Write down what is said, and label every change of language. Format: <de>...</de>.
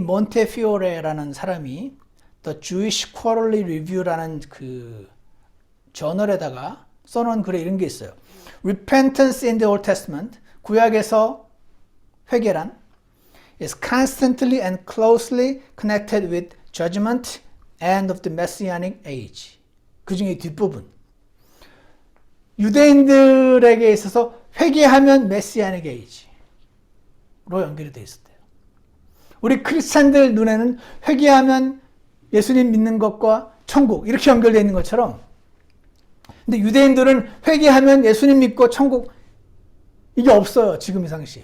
<ko>몬테피오레라는 사람이 The Jewish Quarterly Review라는 그 저널에다가 써놓은 글에 이런 게 있어요.</ko> <en>Repentance in the Old Testament,</en> <ko>구약에서 회개란</ko> <en>is constantly and closely connected with judgment and of the Messianic age.</en> <ko>그 중에 뒷부분. 유대인들에게 있어서 회개하면 Messianic age로 연결이 되어 있었대요. 우리 크리스찬들 눈에는 회개하면 예수님 믿는 것과 천국 이렇게 연결되어 있는 것처럼 근데 유대인들은 회개하면 예수님 믿고 천국 이게 없어요. 지금 이 상시.</ko>